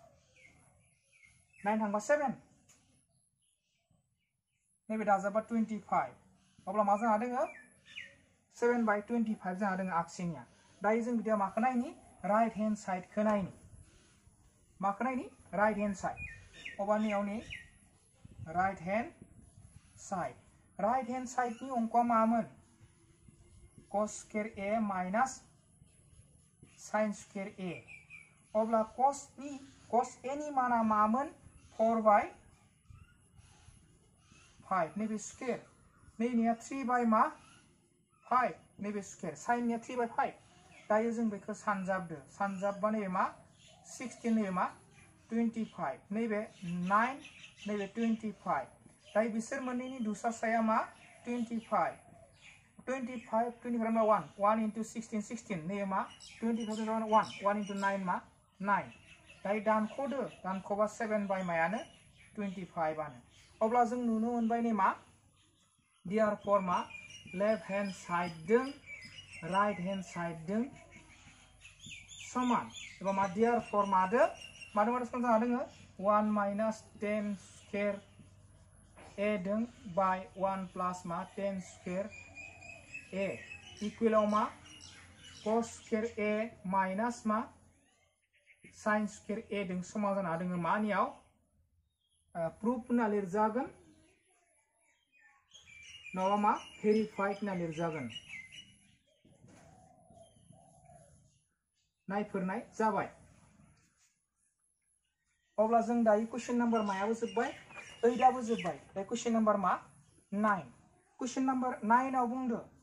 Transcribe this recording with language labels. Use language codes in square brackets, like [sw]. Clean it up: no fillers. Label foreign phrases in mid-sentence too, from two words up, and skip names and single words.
[brx] 9 थांबा 7 नैबे दाजाबा 25 अब्ला मा जाना दोङो 7 by 25 जाना दोङो आगसिनिया दायो जों बिदिया माखौ नायनि [en] right hand sideखौ [brx] नायनि माखौ नायनि [en] right hand side [brx] अब्ला नियावनि [en] right hand [brx] साइडनि अंकआ मामोन [en] cos square a minus sin square a [brx] अब्ला cos a नि माना मामोन 4 by 5 नैबे स्क्वायर नैनिया 3 by मा 5 नैबे स्क्वायर sin निया 3 by 5 दायो जों बेखौ सानजाबबा नैबे मा 16 नैबे मा 25 नैबे 9 नैबे 25 दायो बिसोर मोननैनि दुस्सासाया मा 25 मा 1 into 16 नैबे मा 25 1 into 9 मा 9 दायो दानख'बा 7 by मायानो 25 आनो अब्ला जों नुनो मोनबाय नै मा therefore मा [en] left hand side [brx] जों राइट [en] hand side [brx] जों समान एबा मा therefore मादो समान जाना दोङो [en] 1 minus 10 square a [brx] दों by 1 plus मा [en] 10 square a [brx] इक्वलाव मा [en] cos square a minus [brx] मा [en] sin square a [brx] दों समान जाना दोङो मानियाव प्रूफ होना लिरजागोन नङाबा मा भेरिफाइड होना लिरजागोन नायफोरनाय जाबाय अब्ला जों दायो [en] question number [brx] मायाबो जोब्बाय 8 आबो जोब्बाय दायो [en] question number [brx] मा 9 क्वेश्चन नम्बर 9 आव बुंदो